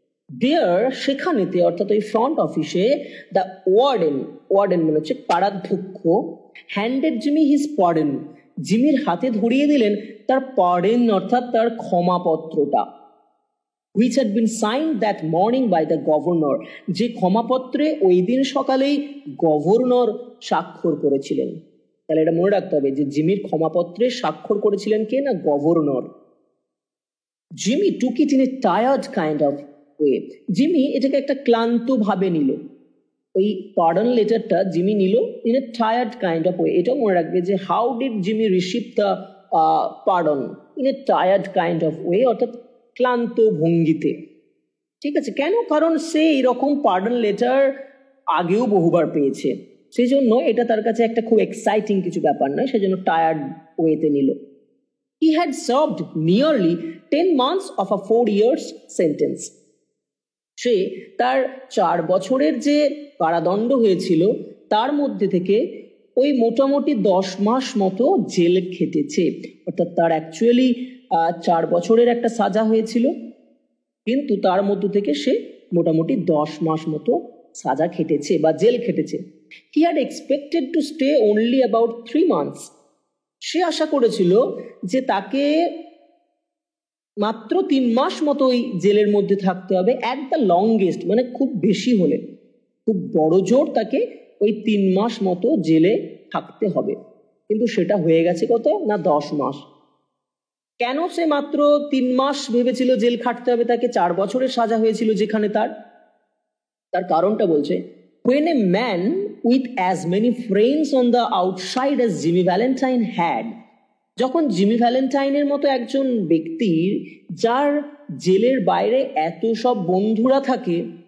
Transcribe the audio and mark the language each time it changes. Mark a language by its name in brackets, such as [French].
[Bangla] দেয়ার, সেখানেতে, অর্থাৎ ওই ফ্রন্ট অফিসে, দ্য ওয়ার্ডেন মানে হচ্ছে কারাধ্যক্ষ, [English] handed Jimmy his pardon, [Bangla] জিমির হাতে ধরিয়ে দিলেন তার পার্ডন অর্থাৎ তার ক্ষমাপত্রটা, [English] which had been signed that morning by the governor, [Bangla] যে ক্ষমাপত্রে ওই দিন সকালেই গভর্নর স্বাক্ষর করেছিলেন। তাহলে এটা মনে রাখতে হবে যে জিমির ক্ষমাপত্রে স্বাক্ষর করেছিলেন কে না, governor. [English] Jimmy took it in a tired kind of way, [Bangla] Jimmy এটাকে একটা ক্লান্ত ভাবে নিল। ওই পার্ডন লেটারটা জিমি নিল [English] In a tired kind of way. [Bangla] এটাও মনে রাখবে যে [English] how did Jimmy receive the pardon in a tired kind of way, [Bangla] অর্থাৎ ক্লান্ত ভঙ্গিতে। ঠিক আছে, কেন? কারণ সে এরকম পার্ডন লেটার আগেও বহুবার পেয়েছে, সেই জন্য এটা তার কাছে একটা খুব এক্সাইটিং কিছু ব্যাপার নয়, সেই জন্য টায়ার্ড ওয়েতে নিল। [English] He had served nearly 10 months of a 4 years sentence. [Bangla] সে তার 4 বছরের যে কারাদণ্ড হয়েছিল তার মধ্যে থেকে ওই মোটামুটি 10 মাস মতো জেল খেটেছে। অর্থাৎ তার অ্যাকচুয়ালি 4 বছরের একটা সাজা হয়েছিল, কিন্তু তার মধ্য থেকে সে মোটামুটি 10 মাস মতো সাজা খেটেছে বা jail খেটেছে। [English] He had expected to stay only about 3 months. [Bangla] সে আশা করেছিল যে তাকে মাত্র 3 মাস মতো ওই জেলের মধ্যে থাকতে হবে, [English] at the longest, [Bangla] মানে খুব বেশি হলে, খুব বড় জোর তাকে ওই 3 মাস মতো জেলে থাকতে হবে। কিন্তু সেটা হয়ে গেছে কত না 10 মাস। কেন সে মাত্র 3 মাস ভেবেছিল জেল খাটতে হবে, তাকে 4 বছরের সাজা হয়েছিল যেখানে তার কারণটা বলছে, [English] when a man with as many friends on the outside as Jimmy Valentine had, [Bangla] যখন জিমি ভ্যালেন্টাইনের মতো একজন ব্যক্তির যার জেলের বাইরে এত সব বন্ধুরা থাকে,